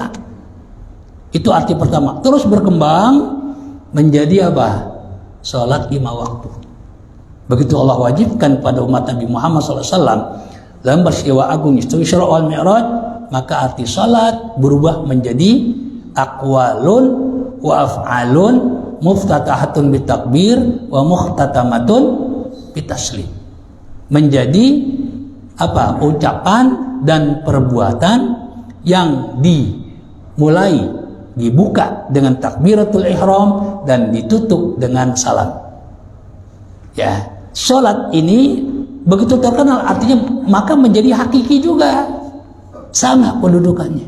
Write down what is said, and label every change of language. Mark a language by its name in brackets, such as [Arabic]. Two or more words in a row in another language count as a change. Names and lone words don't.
[Indonesian] Itu arti pertama. Terus berkembang menjadi apa? Sholat 5 waktu. Begitu Allah wajibkan pada umat Nabi Muhammad SAW dalam peristiwa agung Isra wal Mi'raj, maka arti sholat berubah menjadi [Arabic] أقوال وأفعال مفتتحة بالتكبير ومختتمة بالتسليم. [Indonesian] Menjadi apa? Ucapan dan perbuatan yang dimulai, dibuka dengan takbiratul ihram dan ditutup dengan salam. Ya, sholat ini begitu terkenal artinya, maka menjadi hakiki juga, sama pendudukannya.